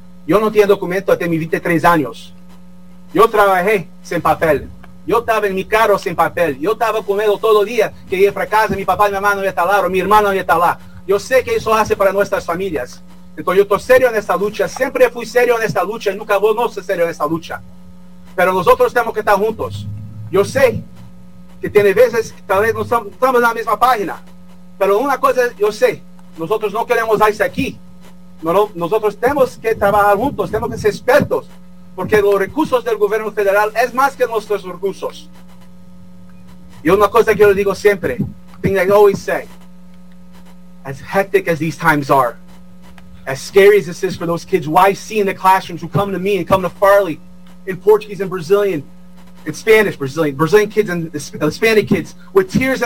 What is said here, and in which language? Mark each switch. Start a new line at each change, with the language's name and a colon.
Portuguese: Eu não tinha documento até meus 23 anos. Eu trabalhei sem papel. Eu estava em meu carro sem papel. Eu estava com medo todo dia que ia para casa, meu papai e minha mãe não ia estar lá, ou minha irmã não ia estar lá. Eu sei que isso faz para nossas famílias. Então eu estou sério nessa luta. Sempre fui sério nessa luta e nunca vou não ser sério nessa luta.
Spanish: Pero nosotros tenemos que estar juntos. Yo sé que tiene veces que tal vez no estamos en la misma página. Pero una cosa yo sé, nosotros no queremos ICE aquí. Nosotros tenemos que trabajar juntos, tenemos que ser expertos. Porque los recursos del gobierno federal es más que nuestros recursos. Y una cosa que yo digo siempre,
English: thing I always say, as hectic as these times are, as scary as this is for those kids, YC in the classrooms who come to me and come to Farley, in Portuguese and Brazilian, in Spanish, Brazilian kids and Hispanic kids with tears in their